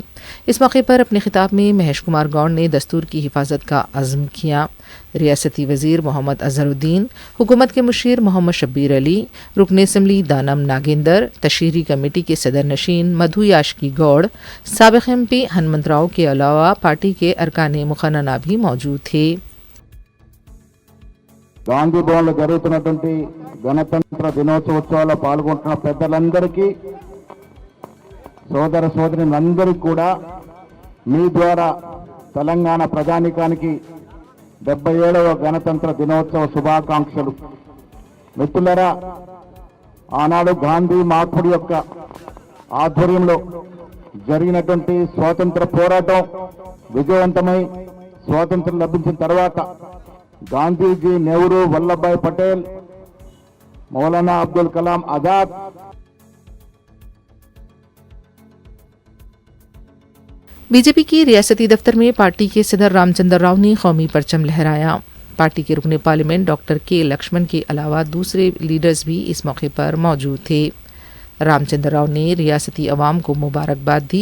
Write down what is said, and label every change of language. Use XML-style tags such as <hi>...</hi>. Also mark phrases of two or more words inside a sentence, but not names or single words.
<ur>اس موقع پر اپنے خطاب میں مہیش کمار گوڑ نے دستور کی حفاظت کا عزم کیا۔ ریاستی وزیر محمد اظہر الدین، حکومت کے مشیر محمد شبیر علی، رکن اسمبلی دانم ناگیندر، تشہیری کمیٹی کے صدر نشین مدھو یاشکی گوڑ، سابق ایم پی ہنمنت راؤ کے علاوہ پارٹی کے ارکان مقننہ بھی موجود تھے۔</ur> <te>గాంధీ భవన్లో జరుగుతున్నటువంటి గణతంత్ర దినోత్సవాల్లో పాల్గొంటున్న పెద్దలందరికీ, సోదర సోదరులందరికీ కూడా మీ ద్వారా తెలంగాణ ప్రజానీకానికి 77వ గణతంత్ర దినోత్సవ శుభాకాంక్షలు। మిత్రులారా, ఆనాడు గాంధీ మహాత్ముడి యొక్క ఆధ్వర్యంలో జరిగినటువంటి స్వాతంత్ర పోరాటం విజయవంతమై స్వాతంత్రం లభించిన తర్వాత గాంధీజీ, నెహ్రూ, వల్లభాయ్ పటేల్, మౌలానా అబ్దుల్ కలాం ఆజాద్,</te> <ur>بی جے پی کی ریاستی دفتر میں پارٹی کے صدر رام چندر راؤ نے قومی پرچم لہرایا۔ پارٹی کے رکن پارلیمنٹ ڈاکٹر کے لکشمن کے علاوہ دوسرے لیڈرز بھی اس موقع پر موجود تھے۔ رام چندر راؤ نے ریاستی عوام کو مبارکباد دی۔</ur>